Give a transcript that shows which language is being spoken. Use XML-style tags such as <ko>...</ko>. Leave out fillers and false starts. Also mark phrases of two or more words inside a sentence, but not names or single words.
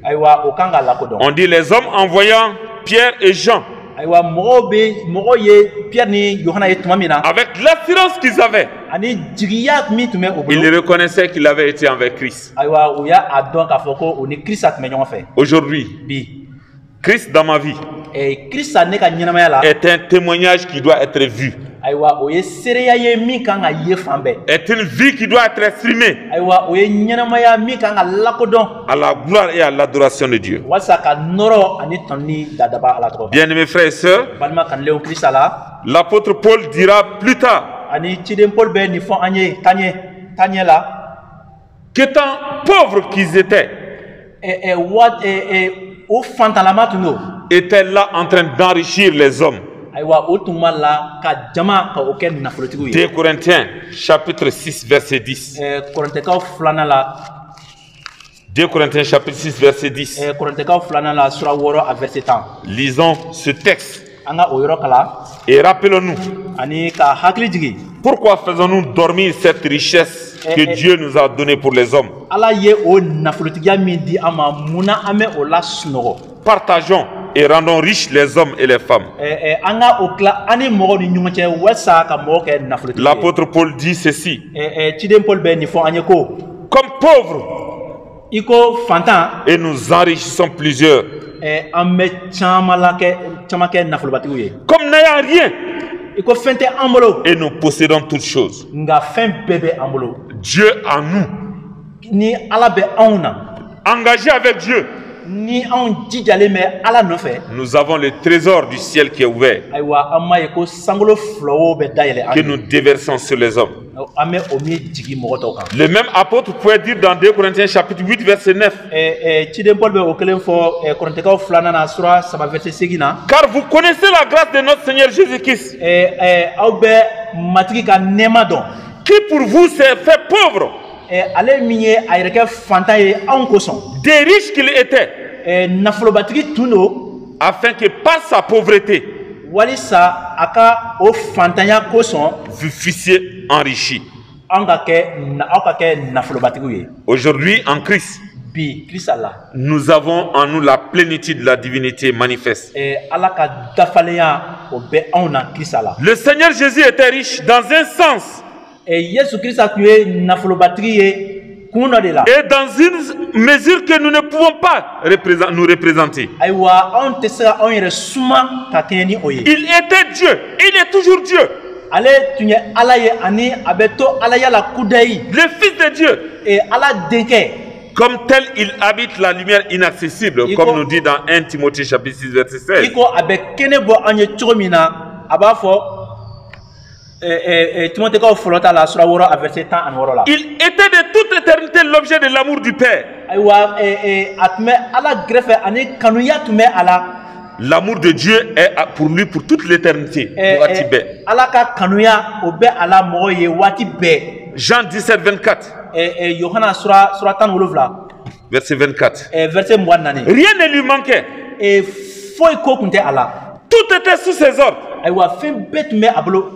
<fr>On dit les hommes en voyant Pierre et Jean, avec l'assurance qu'ils avaient, ils reconnaissaient qu'il avait été avec Christ. Aujourd'hui, Christ dans ma vie</fr> <bm>Krista ne ka ɲɛnamaya la</bm> <fr>est un témoignage qui doit être vu.</fr> <bm>ayiwa o ye seereya ye min kan ka ye fan bɛɛ</bm> <fr>Est une vie qui doit être exprimée</fr> <bm>ayiwa o ye ɲɛnamaya min kan ka lakodɔn</bm> <fr>à la gloire et à l'adoration de Dieu.</fr> <bm>walasa ka nɔrɔ ani tɔnni dadaba ala tɔgɔ</bm> <fr>Bien-aimés frères et sœurs,</fr> <bm>balima kanulenw Krista la</bm> <fr>l'apôtre Paul dira plus tard</fr> <bm>ani ciden Paul bɛ nin fɔ an ye taɲɛ la</bm> <fr>qu'étant pauvres qu'ils étaient,</fr> <bm>o fantalama tun don</bm> <fr>étaient là en train d'enrichir les hommes.</fr> <bm>ayiwa o tun b'a la ka jama ka o kɛ nafolotigiw ye</bm> <fr>2 Corinthiens chapitre 6 verset 10.</fr> <bm>Kɔrɔntɛkaw filanan la</bm> <fr>2 Corinthiens chapitre 6 verset 10.</fr> <bm>Kɔrɔntɛkaw filanan la sura 6 a verset 10</bm> <fr>Lisons ce texte</fr> <bm>an ka o yɔrɔ kala</bm> <fr>et rappelons-nous</fr> <bm>ani ka hakili jigi</bm> <fr>pourquoi faisons-nous dormir cette richesse que Dieu nous a donnée pour les hommes.</fr> <bm>ala ye o nafolotigiya min di an ma munna an bɛ o la sunɔgɔ</bm> <fr>Partageons et rendons riches les hommes et les femmes.</fr> <bm>an ka o tila an ni mɔgɔw ni ɲɔgɔn cɛ walasa ka mɔgɔw kɛ nafolotigi ye</bm> <fr>L'apôtre Paul dit ceci:</fr> <bm>ciden Paul bɛ nin fɔ an ye ko</bm> <fr>comme pauvres,</fr> <bm>i ko fantan</bm> <fr>et nous enrichissons plusieurs.</fr> <bm>an bɛ caman kɛ nafolobatigiw ye</bm> <fr>Comme n'ayant rien,</fr> <bm>i ko fɛn tɛ an bolo</bm> <fr>et nous possédons toutes choses.</fr> <bm>nka fɛn bɛɛ bɛ an bolo</bm> <fr>Dieu en nous,</fr> <bm>ni ala bɛ anw na</bm> <fr>engagés avec Dieu,</fr> <bm>ni anw jijalen bɛ ala nɔfɛ</bm> <fr>nous avons le trésor du ciel qui est ouvert,</fr> <bm>ayiwa an m'a ye ko sankolo filawo bɛ dayɛlɛ an</bm> <fr>que</fr> <bm>ye</bm> <fr>nous déversons sur les hommes.</fr> <bm>an bɛ o min jigi mɔgɔ tɔw kan</bm> <fr>Le même apôtre pouvait dire dans 2 Corinthiens chapitre 8 verset 9:</fr> <bm>ciden Paul bɛ o kelen fɔ Kɔrɔntɛkaw filanan na sura 3 verset 8 na</bm> <fr>car vous connaissez la grâce de notre Seigneur Jésus-Christ,</fr> <bm>aw bɛ matigi ka nɛɛma dɔn</bm> <fr>qui pour vous s'est fait pauvre,</fr> <bm>ale min ye a yɛrɛ kɛ fantan ye anw kosɔn</bm> <fr>des riches qu'il était,</fr> <bm>nafolobatigi tun don</bm> <fr>afin que par sa pauvreté,</fr> <bm>walisa a ka o fantanya kosɔn</bm> <fr>vous fussiez enrichis.</fr> <bm>aw ka kɛ nafolobatigiw ye</bm> <fr>Aujourd'hui, en Christ,</fr> <bm>bi Krista la</bm> <fr>nous avons en nous la plénitude de la divinité manifeste.</fr> <bm>ala ka dafalenya o bɛ anw na Krista la</bm> <fr>Le Seigneur Jésus était riche dans un sens</fr> <bm>Yesu Krista tun ye nafolobatigi ye kun dɔ de la</bm> <fr>et dans une mesure que nous ne pouvons pas nous représenter.</fr> <bm>ayiwa anw tɛ se ka anw yɛrɛ suma ka kɛɲɛ ni o ye</bm> <fr>Il était Dieu, il est toujours Dieu,</fr> <bm>ale tun ye ala ye ani a bɛ to alaya la kudayi</bm> <fr>le Fils de Dieu.</fr> <bm>ala denkɛ</bm> <fr>Comme tel, il habite la lumière inaccessible, comme nous dit dans 1 Timothée chapitre 6 verset 16.</fr> <bm>i ko a bɛ kɛnɛ bɔ an ye cogo min na a b'a fɔ Timothékaw fɔlɔ ta la sura 6 a verset 16 la</bm> <fr>Il était de toute éternité l'objet de l'amour du Père.</fr> <bm>ayiwa a tun bɛ ala gɛrɛfɛ ani kanuya tun bɛ a la</bm> <fr>L'amour de Dieu est pour lui pour toute l'éternité.</fr> <bm>waati bɛɛ. ala ka kanuya o bɛ a la mɔgɔ ye waati bɛɛ</bm> <fr>Jean 17, 24,</fr> <bm>Yohana sura 17</bm> <fr>verset 24.</fr> <bm>verset 24</bm> <fr>Rien ne lui manquait.</fr> <bm>foyi ko tun tɛ a la</bm> <fr>Tout était sous ses ordres.</fr> <bm>ayiwa fɛn bɛɛ tun bɛ a bolo</bm>